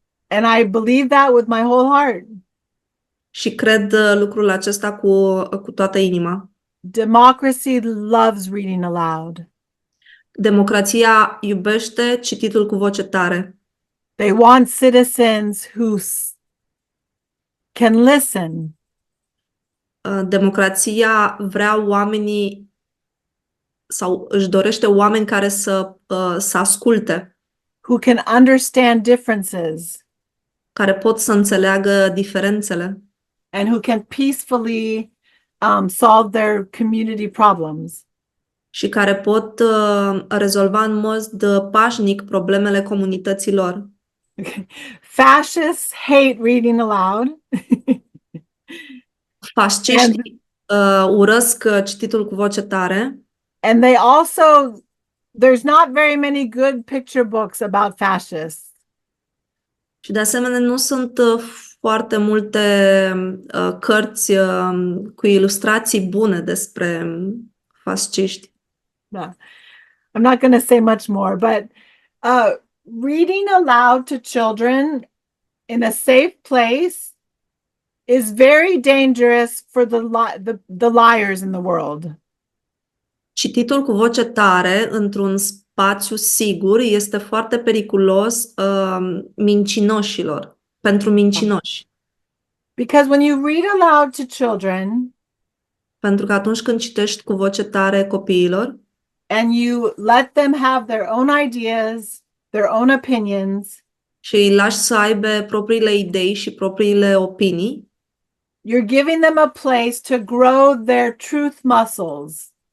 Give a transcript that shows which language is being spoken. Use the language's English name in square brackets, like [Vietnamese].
[English] And I believe that with my whole heart. [Romanian] Și cred lucrul acesta cu toată inima. [English] Democracy loves reading aloud. [Romanian] Democrația iubește cititul cu voce tare. [English] They want citizens who can listen. [Romanian] Democrația vrea oamenii sau își dorește oameni care să asculte, [English] Who can understand differences [Romanian] care pot să înțeleagă diferențele [English] and who can peacefully solve their community problems. [Romanian] și care pot rezolva în mod pașnic problemele comunităților. [English] Fascists hate reading aloud. [Romanian] Fasciștii urăsc cititul cu voce tare [English] And they also, there's not very many good picture books about fascists. [Romanian] și de asemenea nu sunt foarte multe cărți cu ilustrații bune despre fasciști. [English] Yeah. I'm not going to say much more, but reading aloud to children in a safe place is very dangerous for the liars in the world. [Romanian] Cititul cu voce tare într-un spațiu sigur este foarte periculos mincinoșilor, pentru mincinoși. [English] Because when you read aloud to children [Romanian] Pentru că atunci când citești cu voce tare copiilor [English] and you let them have their own ideas, their own opinions, [Romanian] și îi lași să aibă propriile idei și propriile opinii, [English] you're giving them a place to grow their truth muscles.